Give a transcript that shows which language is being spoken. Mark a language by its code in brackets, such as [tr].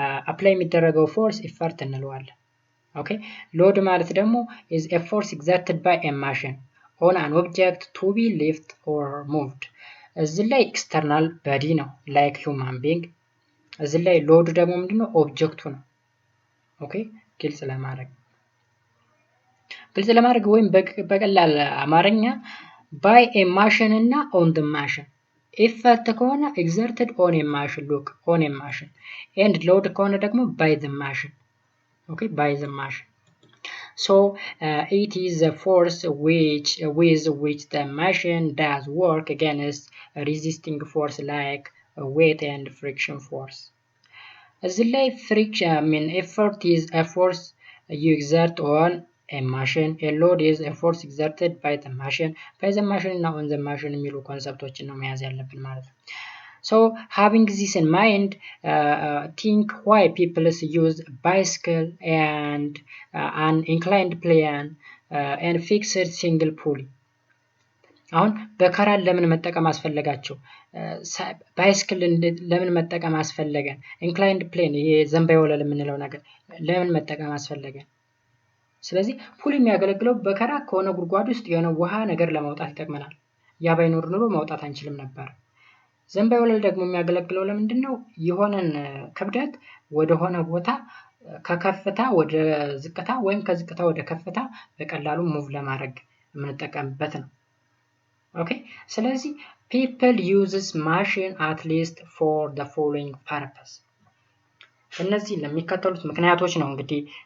[am] አፕላይ የሚደረገው ፎርስ ኤፈርት እንለዋለን። ኦኬ ሎድ ማለት ደግሞ [en] is a force exerted by a machine on an object to be lifted or moved። [am] እዚህ ላይ ኤክስተርናል በዲ ነው [en] like human being። [am] እዚህ ላይ ሎድ ደግሞ ምንድነው? ኦብጀክቱ ነው። ኦኬ ግልጽ ለማድረግ ወይም በቀላል አማርኛ [en] by a machine እና on the machine። effort ከሆነ exerted on a machine look on a machine and load ከሆነ ደግሞ by the machine። okay by the machine so it is the force with which the machine does work against a resisting force like weight and friction force። እዚህ ላይ friction effort is a force you exert on a machine, a load is a force exerted by the machine እና on the machine [am] የሚሉ ኮንሰፕቶችን ነው መያዝ ያለብን ማለት ነው። [en] so having this in mind think why people use bicycle and an inclined plane and fixed single pulley። [am] አሁን በከራን ለምን መጠቀም አስፈለጋቸው? ባይስክል ለምን መጠቀም አስፈለገን? ኢንክላይንድ ፕሌን ይሄ ዘንባይ ወለል የምንለው ነገር ለምን መጠቀም አስፈለገን? ስለዚህ ፑል የሚያገለግለው በከራ ከሆነ ጉድጓድ ውስጥ የሆነ ውሃ ነገር ለማውጣት ይጠቅመናል። ያ ባይኖር ኖሮ ማውጣት አንችልም ነበር። ዘን ባይ ወለል ደግሞ የሚያገለግለው ለምንድነው? የሆነን ክብደት ወደ ሆነ ቦታ ከከፍታ ወደ ዝቅታ ወይም ከዝቅታ ወደ ከፍታ በቀላሉ ሙቭ ለማድረግ የምንጠቀምበት ነው። ኦኬ ስለዚህ [en] people uses machine at least for the following purpose [am] እነዚህ ለሚከተሉት ምክንያቶች ነው እንግዲህ